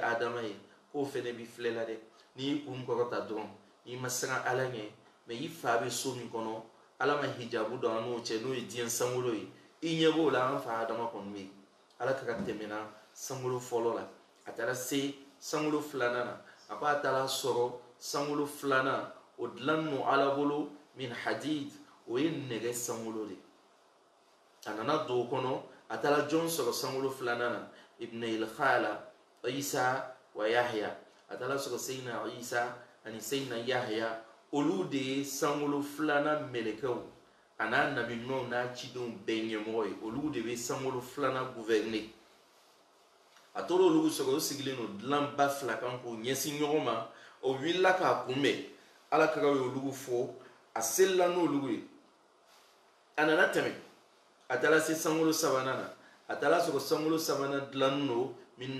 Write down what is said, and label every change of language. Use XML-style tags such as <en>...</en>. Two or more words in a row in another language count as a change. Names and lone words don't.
<bm>Adama ye k'o fɛnɛ b'i filɛ la dɛ n'i y'i kun kɔrɔta dɔrɔn n'i ma siran ala ɲɛ mais i fa bɛ so min kɔnɔ ala ma hijabu don an n'o cɛ n'o ye diɲɛ sankolo ye i ɲɛ b'o la an fa Adama kɔni bɛ yen ala ka tɛmɛna sankolo fɔlɔ la a taara se sankolo filanan na a ko a taara sɔrɔ sankolo filanan o dilannen don ala bolo min hadid o ye nɛgɛ sankolo de a nana don o kɔnɔ a taara jɔn sɔrɔ sankolo filanan na</bm> <ar>ابن الخالة عيسى ويحيى</ar> <bm>a taara sɔrɔ Seyina Isa ani Seyina Yahya olu de ye sankolo filanan mɛlɛkɛw a n'a nabi ɲumanw n'a cidenw bɛɛ ɲɛmɔgɔ ye olu de bɛ sankolo filanan gouverner a tora olu sɔrɔ o sigilen don dilanba fila kan k'o ɲɛsin ɲɔgɔn ma o wulila k'a kunbɛn ala kɛra ye olu fo a selila n'olu ye a nana tɛmɛ a taara se sankolo sabanan na a taara sɔrɔ sankolo sabanan dilannen don min</bm>